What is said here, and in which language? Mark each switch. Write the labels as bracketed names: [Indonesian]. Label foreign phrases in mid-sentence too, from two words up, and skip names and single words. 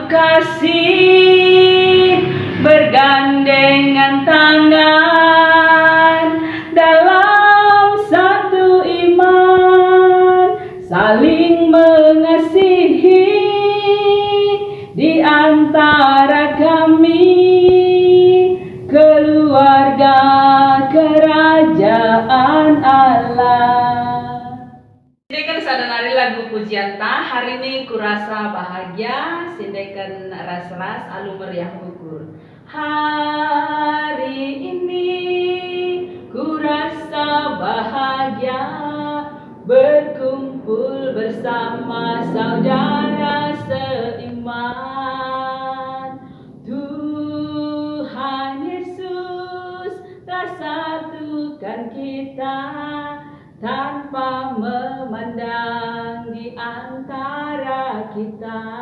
[Indonesian] kasih, bergandengan tangan dalam satu iman, saling mengasihi di antara kami, keluarga kerajaan Allah. [Batak Karo] Sindekan sadanari lagu pujianta, [Indonesian] hari ini kurasa bahagia, [Batak Karo] sindekan ras-ras alu meriah ukur. [Indonesian] Hari ini kurasa bahagia, berkumpul bersama saudara seiman. Tuhan Yesus telah satukan kita tanpa memandang di antara kita.